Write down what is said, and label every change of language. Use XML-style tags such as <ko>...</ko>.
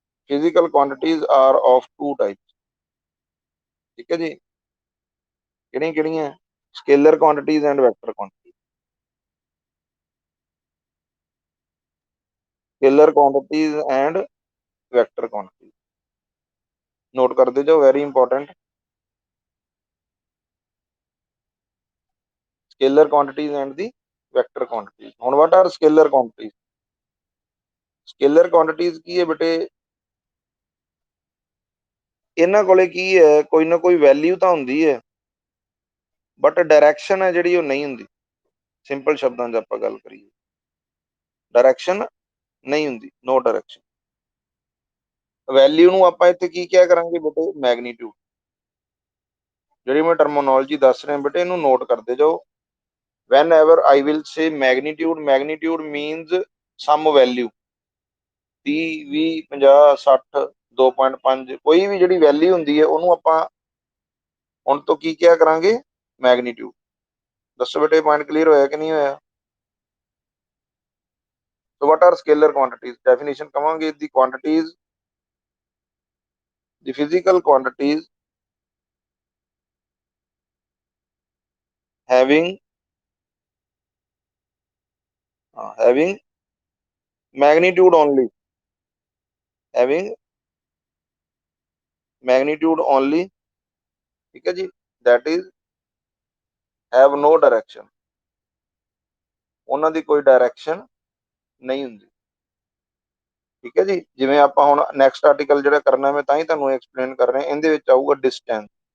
<en>Physical quantities are of 2 types.</en> <pa>ਠੀਕ ਹੈ ਜੀ, ਕਿਹੜੀਆਂ ਕਿਹੜੀਆਂ?</pa> <en>Scalar quantities and vector quantities. Scalar quantities and vector quantities,</en> <pa>note ਕਰਦੇ ਜਾਓ,</pa> <en>Very important. scalar quantities and the vector quantities। ਹੁਣ what are scalar quantities?</en> <pa>scalar quantities ਕੀ ਹੈ ਬੇਟੇ? ਇਹਨਾਂ ਕੋਲੇ ਕੀ ਹੈ, ਕੋਈ ਨਾ ਕੋਈ ਵੈਲਿਊ ਤਾਂ ਹੁੰਦੀ ਹੈ ਬਟ ਡਾਇਰੈਕਸ਼ਨ ਹੈ ਜਿਹੜੀ ਉਹ ਨਹੀਂ ਹੁੰਦੀ। ਸਿੰਪਲ ਸ਼ਬਦਾਂ 'ਚ ਆਪਾਂ ਗੱਲ ਕਰੀਏ, ਡਾਇਰੈਕਸ਼ਨ ਨਹੀਂ ਹੁੰਦੀ, ਨੋ ਡਾਇਰੈਕਸ਼ਨ। ਵੈਲਿਊ ਨੂੰ ਆਪਾਂ ਇੱਥੇ ਕੀ ਕਿਹਾ ਕਰਾਂਗੇ ਬੇਟੇ? ਮੈਗਨੀਟਿਊਡ। ਜਿਹੜੀ ਮੈਂ ਟਰਮੋਨੋਲੋਜੀ ਦੱਸ ਰਿਹਾ ਬੇਟੇ ਇਹਨੂੰ ਨੋਟ ਕਰਦੇ ਜਾਓ।</pa> <en>whenever I will say magnitude, magnitude means some value,</en> <pa>30 20 50 60 2.5, ਕੋਈ ਵੀ ਜਿਹੜੀ ਵੈਲਿਊ ਹੁੰਦੀ ਹੈ ਉਹਨੂੰ ਆਪਾਂ ਹੁਣ ਤੋਂ ਕੀ ਕਿਹਾ ਕਰਾਂਗੇ? ਮੈਗਨੀਟਿਊਡ। ਦੱਸੋ ਬੇਟੇ ਪੁਆਇੰਟ ਕਲੀਅਰ ਹੋਇਆ ਕਿ ਨਹੀਂ ਹੋਇਆ?</pa> <en>So what are scalar quantities? Definition ਕਵਾਂਗੇ, the quantities, the physical quantities having having magnitude only, having magnitude only।</en> <hi>ठीक है जी,</hi> <en>that is have no direction,</en> <pa>ਉਹਨਾਂ ਦੀ ਕੋਈ ਡਾਇਰੈਕਸ਼ਨ ਨਹੀਂ ਹੁੰਦੀ। ਠੀਕ ਹੈ ਜੀ, ਜਿਵੇਂ ਆਪਾਂ ਹੁਣ ਨੈਕਸਟ ਆਰਟੀਕਲ ਜਿਹੜਾ ਕਰਨਾ ਮੈਂ ਤਾਂ ਹੀ ਤੁਹਾਨੂੰ ਐਕਸਪਲੇਨ ਕਰ ਰਿਹਾ, ਇਹਦੇ ਵਿੱਚ ਆਊਗਾ ਡਿਸਟੈਂਸ।</pa>